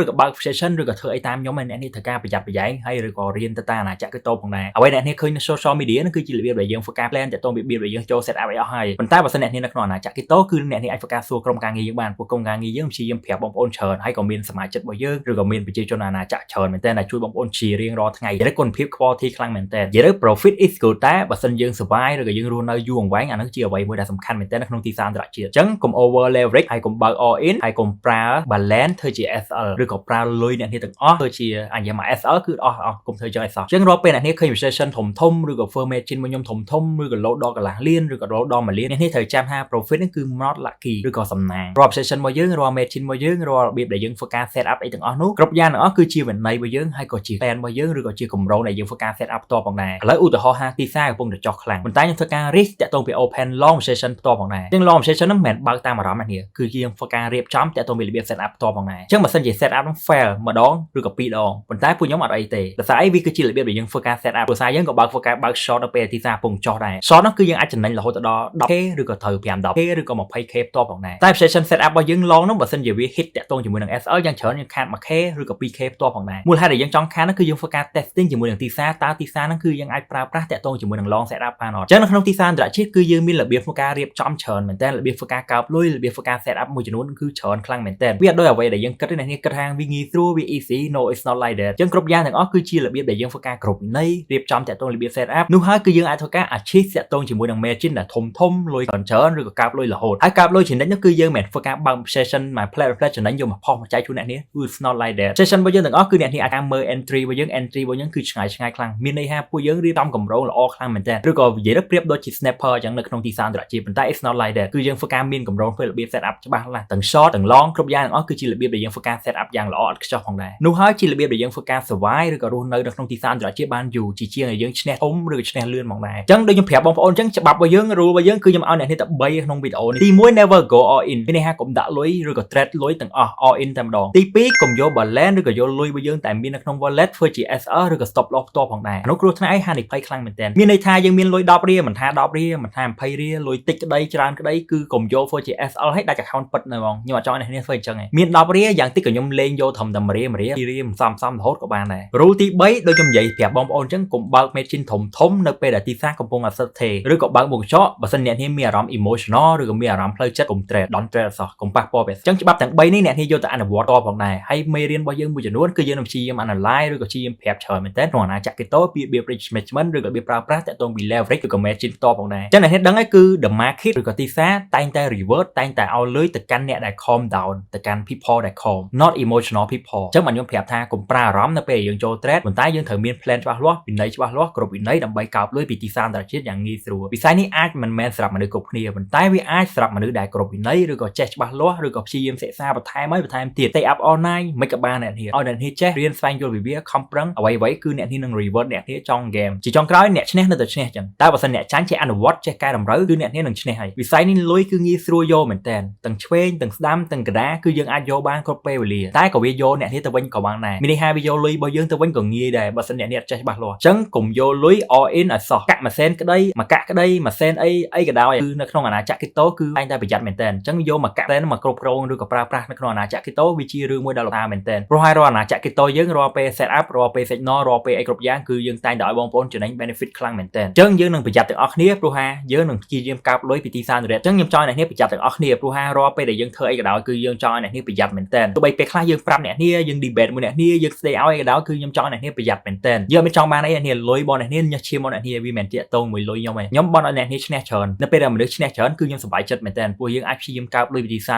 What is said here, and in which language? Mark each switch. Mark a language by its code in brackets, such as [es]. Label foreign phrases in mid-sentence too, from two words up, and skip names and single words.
[km] ក៏បើក session ឬក៏ធ្វើអីតាមខ្ញុំទេអ្នកនេះធ្វើការប្រយ័ត្នប្រយែងហើយឬក៏រៀនទៅតាមអាណាចក្រ crypto ផងដែរអ្វីដែលអ្នកនេះឃើញនៅ [en] social media [km] ហ្នឹងគឺជារបៀបដែលយើងធ្វើការ plan តាក់ទងពីរបៀបដែលយើងចូល set up ឲ្យអស់ហើយប៉ុន្តែបើសិនអ្នកនេះនៅក្នុងអាណាចក្រ crypto គឺអ្នកនេះអាចធ្វើការសួរក្រុមការងារយើងបានពួកក្រុមការងារយើងព្យាយាមប្រាប់បងប្អូនច្រើនហើយក៏មានសមាជិករបស់យើងឬក៏មានប្រជាជនអាណាចក្រច្រើនមែនតើដែលជួយបងប្អូនជារៀងរាល់ថ្ងៃនិយាយគុណភាព quality ខ្លាំងមែនតើនិយាយ [en] profit is good [km] តែបើសិនយើង survive ឬក៏យើងរស់នៅយូរអង្វែងអានោះជាអ្វីមួយដែលសំខាន់មែនតើនៅក្នុងទីផ្សារអន្តរជាតិអញ្ចឹងកុំ [en] over leverage [km] ហើយកុំបើក [en] all in [km] ហើយកុំប្រើ balance ធ្វើជា SL ឬក៏ប្រើលុយអ្នកនេះទាំងអស់ធ្វើជាអាយ៉ាមក SL គឺអស់កុំធ្វើចឹងឲ្យសោះអញ្ចឹងរាល់ពេលអ្នកនេះឃើញ session ធំ ឬក៏ [en] firm margin [km] របស់ខ្ញុំធំឬក៏ load ដល់កន្លះលានឬក៏ load ដល់1លានអ្នកនេះត្រូវចាំថា profit ហ្នឹងគឺ [en] not lucky [km] ឬក៏សំណាងរាល់ session របស់យើងរាល់ margin របស់យើងរាល់របៀបដែលយើងធ្វើការ [en] set up [km] អីទាំងអស់នោះគ្រប់យ៉ាងទាំងអស់គឺជាវិន័យរបស់យើងហើយក៏ជា plan របស់យើងឬក៏ជាគម្រោងដែលយើងធ្វើការ [en] set up [km] ផ្ទាល់ផង ដែរឥឡូវឧទាហរណ៍ថាទីផ្សារកំពុងតែចុះខ្លាំងប៉ុន្តែខ្ញុំធ្វើការ risk តាក់ទងពី [en] open long session [km] ផ្ទាល់ផងដែរអញ្ចឹង [en] long session [km] ហ្នឹងមិនមែនបើកតាមអារម្មណ៍នេះគឺយើងធ្វើការរៀបចំតាក់ទងពីរបៀប [en] set up [km] ផ្ទាល់ផងដែរអញ្ចឹងបើសិនជា [en] set up [km] ហ្នឹង fail ម្ដងឬ ក៏2ដងប៉ុន្តែពួកខ្ញុំអត់អីទេដោយសារអីវាគឺជារបៀបដែលយើងធ្វើការ [en] set up [km] ដោយសារយើងក៏ធ្វើការបើក short នៅពេលទីផ្សារកំពុងចុះដែរ short ហ្នឹងគឺយើងអាចចំណេញរហូតដល់ 10k ឬក៏ត្រូវ 5-10k ឬ ក៏ 20k ផ្ទាល់ផងដែរតែ [en] session set up [km] របស់យើង long ហ្នឹងបើសិនជាវា hit តាក់ទងជាមួយនឹង SL យ៉ាងច្រើនយើងខាត 1k ឬក៏ 2k ផ្ទាល់ផងដែរមូលហេតុដែលយើងចង់ខាតហ្នឹងគឺយើងធ្វើការ testing ជាមួយនឹងទីផ្សារតើទីផ្សារហ្នឹងគឺយើងអាចប្រើប្រាស់តាក់ទងជាមួយនឹង [en] long set up [km] បានអត់អញ្ចឹងនៅក្នុងទីផ្សារអន្តរជាតិគឺយើងមានរបៀបធ្វើការរៀបចំច្រើនមែនតើរបៀបធ្វើការកើបលុយរបៀបធ្វើការ [en] set up [km] មួយចំនួនគឺច្រើនខ្លាំងមែនតើវាអត់ដូចអ្វីដែលយើងគិតទេអ្នកនេះគិតថាវាងាយស្រួលវា [en] easy no it's not like that [km] អញ្ចឹងគ្រប់យ៉ាងទាំងអស់គឺជារបៀបដែលយើងធ្វើការគ្រប់វិន័យរៀបចំតាក់ទងរបៀប [en] set up [km] នោះហើយគឺយើងអាចធ្វើការ achieve តាក់ទងជាមួយនឹង margin ដែលធំលុយច្រើនឬក៏កើបលុយរហូតហើយកើបលុយចំណេញនោះគឺយើងមិនធ្វើការបើក session មក play ចំណេញយកមកផុសមកចែកជូនអ្នកនេះគឺ [en] it's not like that [km] session របស់យើងទាំងអស់គឺអ្នកនេះអាចមើល entry របស់យើង entry របស់ យើងគឺឆ្ងាយខ្លាំងមានន័យថាពួកយើងរៀបចំកម្រោងល្អខ្លាំងមែនតើឬក៏និយាយទៅប្រៀបដូចជា snapper អញ្ចឹងនៅក្នុងទីផ្សារអន្តរជាតិប៉ុន្តែ [en] it's not like that [km] គឺយើងធ្វើការមានកម្រោងធ្វើរបៀប set up ច្បាស់លាស់ទាំង short ទាំង long គ្រប់យ៉ាងទាំងអស់គឺជារបៀបដែលយើងធ្វើការ [en] set up [km] យ៉ាងល្អឥតខ្ចោះផងដែរនោះហើយជារបៀបដែលយើងធ្វើការ survive ឬក៏រស់នៅក្នុងទីផ្សារអន្តរជាតិបានយូរជាជាងឲ្យយើងឈ្នះធំឬក៏ឈ្នះលឿនផងដែរអញ្ចឹងដូចខ្ញុំប្រាប់បងប្អូនអញ្ចឹងច្បាប់របស់យើង rule របស់យើងគឺខ្ញុំឲ្យអ្នកនេះតែ3ក្នុងវីដេអូនេះទី1 [en] never go all in [km] មានន័យថាកុំដាក់លុយឬក៏ trade លុយទាំងអស់ [en] all in [km] តែម្ដងទី2កុំយក balance ឬក៏យកលុយរបស់យើងតែមាននៅក្នុង wallet ធ្វើជា SR ឬក៏ [en] stop loss [km] ផ្ទាល់ផងដែរអានោះគ្រោះថ្នាក់ហានិភ័យខ្លាំងមែនទែនមានន័យថាយើងមានលុយ10រៀលមិនថា10រៀលមិន ថា20រៀលលុយតិចក្តីច្រើនក្តីគឺកុំយកធ្វើជា SL ឲ្យដាច់ account ពិតនៅហ្មងខ្ញុំអត់ចង់ឲ្យអ្នកនេះធ្វើអញ្ចឹងឯងមាន10រៀលយ៉ាងតិចក៏ខ្ញុំលេងយកត្រឹមតែ1រៀល2រៀលសំរហូតក៏បានដែរ rule ទី3ដូចខ្ញុំនិយាយប្រាប់បងប្អូនអញ្ចឹងកុំបើក margin ធំនៅពេលដែលទីផ្សារកំពុងអាសិតទេឬក៏បើកមុខកញ្ចក់បើសិនអ្នកនេះមានអារម្មណ៍ emotional ឬក៏មានអារម្មណ៍ផ្លូវចិត្តកុំ [en] trade don't trade [km] អសោះកុំប៉ះពាល់វាអញ្ចឹងច្បាប់ទាំង3នេះអ្នកនេះយកទៅអនុវត្តតផងដែរហើយមេរៀនរបស់យើងមួយចំនួនគឺយើងនឹងព្យាយាម analyze ឬក៏ព្យាយាមប្រាប់ច្រើនមែនតើក្នុងអាណាចក្រ crypto ពីរបៀប [en] risk management [km] ឬក៏របៀបប្រើប្រាស់តាក់ទងពី leverage ឬក៏ margin តផងដែរអញ្ចឹងអ្នកនេះដឹងហើយគឺ [en] the market [km] ឬក៏ទីផ្សារតែងតែ revert តែងតែឲ្យលុយទៅកាន់អ្នកដែល [en] calm down [km] ទៅកាន់ people ដែល [en] calm not emotional people [km] អញ្ចឹងខ្ញុំប្រាប់ថាកុំប្រើអារម្មណ៍នៅពេលយើងចូល trade ប៉ុន្តែយើងត្រូវមាន plan ច្បាស់លាស់វិន័យច្បាស់លាស់គ្រប់វិន័យដើម្បីកោបលុយពីទីផ្សារអន្តរជាតិយ៉ាងងាយស្រួលវិស័យនេះអាចមិនមែនសម្រាប់មនុស្សគ្រប់គ្នា ប៉ុន្តែវាអាចសម្រាប់មនុស្សដែលគ្រប់វិន័យឬក៏ចេះច្បាស់លាស់ឬក៏ព្យាយាមសិក្សាបន្ថែមទៀត [en] stay up all night [km] មិនក៏បានអ្នកនេះឲ្យអ្នកនេះចេះរៀនស្វែងយល់ពីវាខំប្រឹងអ្វីៗគឺអ្នកនេះនឹង reward អ្នកនេះចង់ game ជាចុងក្រោយអ្នកឈ្នះនៅតែឈ្នះចឹងតែបើសិនអ្នកចាញ់ចេះអនុវត្តចេះកែតម្រូវគឺអ្នកនេះនឹងឈ្នះហើយ វិស័យនេះលុយគឺងាយស្រួលយកមែនតើទាំងឆ្វេងទាំងស្ដាំទាំងកណ្ដាលគឺយើងអាចយកបានគ្រប់ពេលវេលាតែក៏វាយកអ្នកនេះទៅវិញក៏បានដែរមានន័យថាវាយកលុយរបស់យើងទៅវិញក៏ងាយដែរបើសិនអ្នកនេះអត់ចេះច្បាស់លាស់ចឹងកុំយកលុយ [en] all in [km] ឲ្យសោះកាក់មួយសែនក្តីមួយកាក់ក្តីមួយសែនអីក៏ដោយគឺនៅក្នុងអាណាចក្រ crypto គឺតែងតែប្រយ័ត្នមែនតើអញ្ចឹងយកមួយកាក់តែមកគ្រប់គ្រងឬក៏ប្រើប្រាស់នៅក្នុងអាណាចក្រ crypto វា ជារឿងមួយដ៏ល្អមែនតើព្រោះហើយរាល់អាណាចក្រ crypto យើងរាល់ពេល [en] set up [km] រាល់ពេល signal រាល់ពេលអីគ្រប់យ៉ាងគឺយើងតែងតែឲ្យបងប្អូនចំណេញ benefit ខ្លាំងមែនតើអញ្ចឹងយើងនឹងប្រយ័ត្នទាំងអស់គ្នាព្រោះហើយយើងនឹងព្យាយាមកើបលុយពីទីផ្សារអន្តរជាតិអញ្ចឹងខ្ញុំចង់ឲ្យអ្នកនេះប្រយ័ត្នទាំងអស់គ្នាព្រោះហើយរាល់ពេលដែលយើងធ្វើអីក៏ដោយគឺយើងចង់ឲ្យអ្នកនេះប្រយ័ត្នមែនតើទោះបីពេលខ្លះយើងប្រាប់អ្នកនេះយើង debate មួយអ្នកនេះយើងស្ដីឲ្យក៏ដោយគឺខ្ញុំចង់ឲ្យអ្នកនេះប្រយ័ត្នមែនតើយើងមិនចង់បានអីអ្នកនេះលុយរបស់អ្នកនេះញ៉ាំឈាមរបស់អ្នកនេះវាមិនតាក់ទងមួយលុយខ្ញុំទេខ្ញុំបន់ឲ្យអ្នកនេះឈ្នះច្រើននៅពេលដែលមនុស្សឈ្នះច្រើនគឺខ្ញុំសប្បាយចិត្តមែនតើព្រោះយើងអាចព្យាយាមកើបលុយពីទីផ្សារអន្តរជាតិ